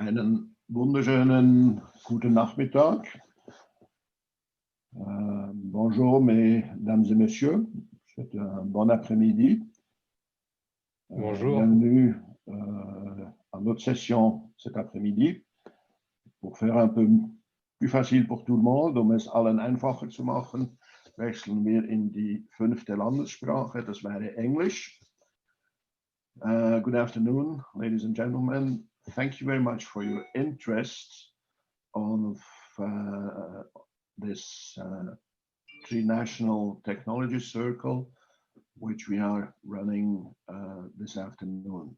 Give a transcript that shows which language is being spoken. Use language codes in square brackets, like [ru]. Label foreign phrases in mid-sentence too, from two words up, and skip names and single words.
[de] Einen wunderschönen guten Nachmittag. [fr] Bonjour, mesdames et messieurs. C'est un bon après-midi. Bonjour. Bienvenue à notre session cet après-midi. Pour faire un peu plus facile pour tout le monde, [de] um es allen einfacher zu machen, wechseln wir in die 5. Landessprache, das wäre Englisch. [en] Good afternoon, ladies and gentlemen. Thank you very much for your interest on this Trinational Technology Circle, which we are running this afternoon.